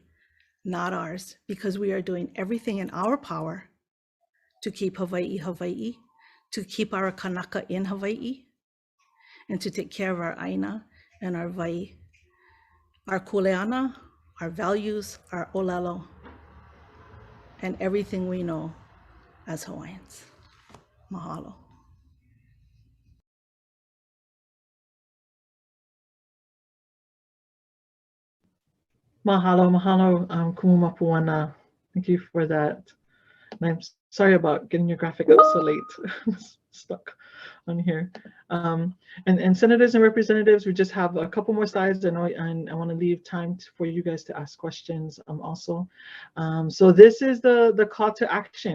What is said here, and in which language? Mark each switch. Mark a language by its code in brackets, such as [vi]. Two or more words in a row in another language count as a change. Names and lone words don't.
[en] Not ours, because we are doing everything in our power to keep Hawaii, Hawaii, to keep our kanaka in Hawaii, and to take care of our aina and our wai, our kuleana, our values, our olelo, and everything we know as Hawaiians. Mahalo. Mahalo, mahalo, kumu mapuana. Thank you for that. And I'm sorry about getting your graphic up so late. I was stuck on here. And senators and representatives, we just have a couple more slides. I know, and I want to leave time for you guys to ask questions also. So this is the call to action.